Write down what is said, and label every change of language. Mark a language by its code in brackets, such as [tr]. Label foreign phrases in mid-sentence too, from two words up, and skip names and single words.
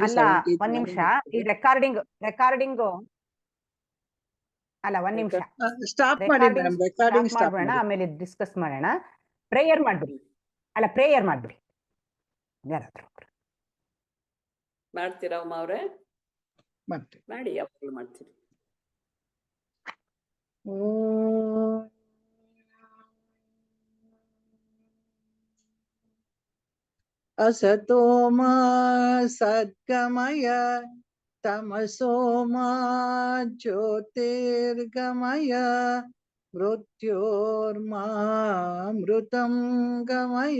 [kn] ಅಲ್ಲ, ಒಂದ್ ನಿಮಿಷ, ಈ ರೆಕಾರ್ಡಿಂಗ್ ಅಲ್ಲ, ಒಂದ್ ನಿಮಿಷ ಸ್ಟಾಪ್ ಮಾಡಿ ಮೇಡಮ್, [en] recording stop [kn] ಮಾಡೋಣ, ಮಾಡಿ. ಆಮೇಲೆ ಡಿಸ್ಕಸ್ ಮಾಡೋಣ. ಪ್ರೇಯರ್ ಮಾಡ್ಬಿಡಿ. ಅಲ್ಲ, ಪ್ರೇಯರ್ ಮಾಡ್ಬಿಡಿ. ಯಾರಾದ್ರೂ ಮಾಡ್ತೀರಾ ಉಮಾ ಅವ್ರೆ? ಮತ್ತೆ ಮಾಡಿ, ಯಾವಾಗಲೂ ಮಾಡ್ತೀರಿ. [sa] असतो मा सद्गमय, तमसो मा ज्योतिर्गमय, मृत्योर्मामृतं गमय.